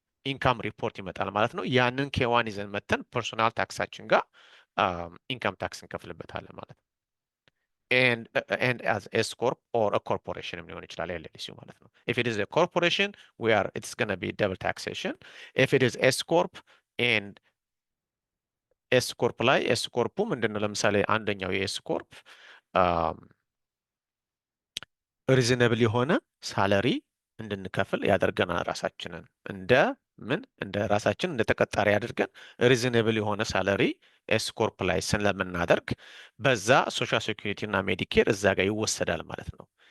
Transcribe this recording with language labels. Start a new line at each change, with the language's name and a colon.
Amharic: ኢንካም ሪፖርት ይመጣል ማለት ነው። ያንን ኬዋን ይዘን መተን ፐርሶናል ታክሳችን ጋር ኢንካም ታክስ እንከፍልበታለን ማለት ነው።
English: and as S corp or a corporation
Amharic: ሊሆን ይችላል LLC ማለት ነው።
English: if it is a corporation it's going to be double taxation. if it is S corp and S corp ላይ S corp ምንድነው?
Amharic: ለምሳሌ አንደኛው የS corp ሪዝነብል የሆነ ሳለሪ እንድንከፍል ያደርገናል። ራሳችንን እንደ ራሳችን እንደ ተቀጣሪ አድርገን ሪዝነብል የሆነ ሳለሪ ኤስ ኮርፕ ላይ ስለምናደርግ በዛ ሶሻል ሴኩሪቲ እና ሜዲኬር እዛ ጋር ይወሰዳል ማለት ነው።